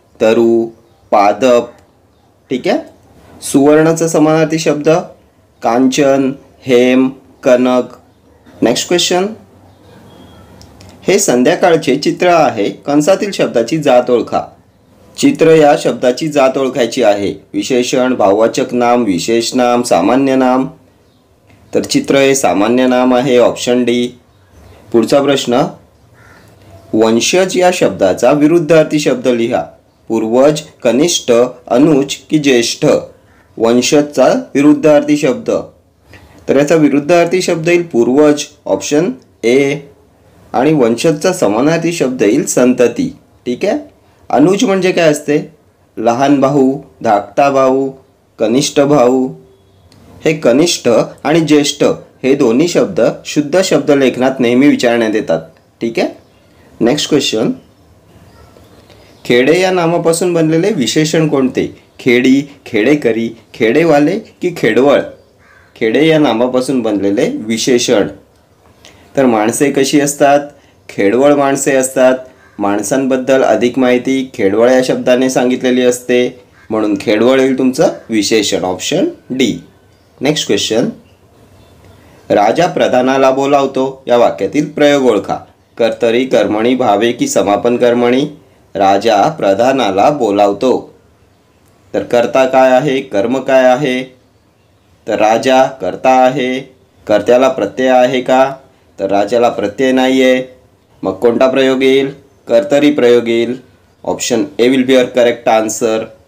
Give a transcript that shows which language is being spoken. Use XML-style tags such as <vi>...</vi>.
<mr>तरु, पादप। ठीक आहे। सुवर्णाचा समानार्थी शब्द कांचन, हेम, कनक।</mr> <en>next question,</en> <mr>हे संध्याकाळचे चित्र आहे, कंसातील शब्दाची जात ओळखा। चित्र या शब्दाची जात ओळखायची आहे। विशेषण, भाववाचक नाम, विशेष नाम, सामान्य नाम। तर चित्र हे सामान्य नाम आहे, ऑप्शन डी। पुढचा प्रश्न, वंशज या शब्दाचा विरुद्धार्थी शब्द लिहा। पूर्वज, कनिष्ठ, अनुज की ज्येष्ठ। वंशजचा विरुद्धार्थी शब्द, तर याचा विरुद्धार्थी शब्द येईल पूर्वज, ऑप्शन ए। आणि वंशजचा समानार्थी शब्द येईल संतती। ठीक आहे। अनुज म्हणजे काय असते? लहान भाऊ, धाकटा भाऊ, कनिष्ठ भाऊ। हे कनिष्ठ आणि ज्येष्ठ हे दोन्ही शब्द शुद्ध शब्दलेखनात नेहमी विचारण्यात येतात। ठीक आहे।</mr> <en>next question,</en> <mr>खेडे या नामापासून बनलेले विशेषण कोणते? खेडी, खेडेकरी, खेडेवाले की खेडवळ। खेडे या नामापासून बनलेले विशेषण, तर माणसे कशी असतात? खेडवळ माणसे असतात। माणसांबद्दल अधिक माहिती खेडवळ या शब्दाने सांगितलेली असते, म्हणून खेडवळ येईल तुमचं विशेषण, ऑप्शन डी।</mr> <en>next question,</en> <mr>राजा प्रधानाला बोलावतो या वाक्यातील प्रयोग ओळखा। कर्तरी, कर्मणी, भावे की समापन कर्मणी। राजा प्रधानाला बोलावतो, तर कर्ता काय आहे, कर्म काय आहे? तर राजा कर्ता आहे। कर्त्याला प्रत्यय आहे का? तर राजाला प्रत्यय नाही आहे, मग कोणता प्रयोग येईल? कर्तरी प्रयोग येईल,</mr> <en>Option A will be your correct answer.</en>